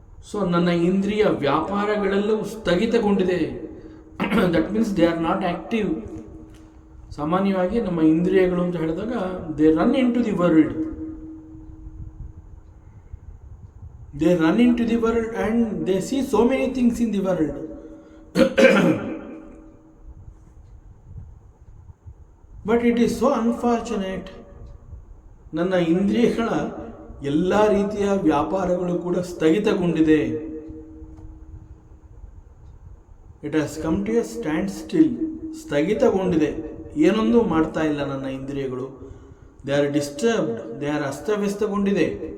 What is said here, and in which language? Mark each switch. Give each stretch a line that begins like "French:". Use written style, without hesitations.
Kannada: So ನನ್ನ ಇಂದ್ರಿಯ ವ್ಯಾಪಾರಗಳೆಲ್ಲವೂ ಸ್ಥಗಿತಗೊಂಡಿದೆ.
English: That means they are not active.
Kannada: ಸಾಮಾನ್ಯವಾಗಿ ನಮ್ಮ ಇಂದ್ರಿಯಗಳು ಅಂತ ಹೇಳಿದಾಗ
English: They run into the world. They run into the world and they see so many things in the world. But it is so unfortunate.
Kannada: ನನ್ನ ಇಂದ್ರಿಯಗಳ ಎಲ್ಲ ರೀತಿಯ ವ್ಯಾಪಾರಗಳು ಕೂಡ ಸ್ಥಗಿತಗೊಂಡಿದೆ.
English: It has come to a standstill.
Kannada: ಸ್ಥಗಿತಗೊಂಡಿದೆ, ಏನೊಂದು ಮಾಡ್ತಾ ಇಲ್ಲ ನನ್ನ ಇಂದ್ರಿಯಗಳು.
English: They are disturbed, they are ಅಸ್ತವ್ಯಸ್ತಗೊಂಡಿದೆ.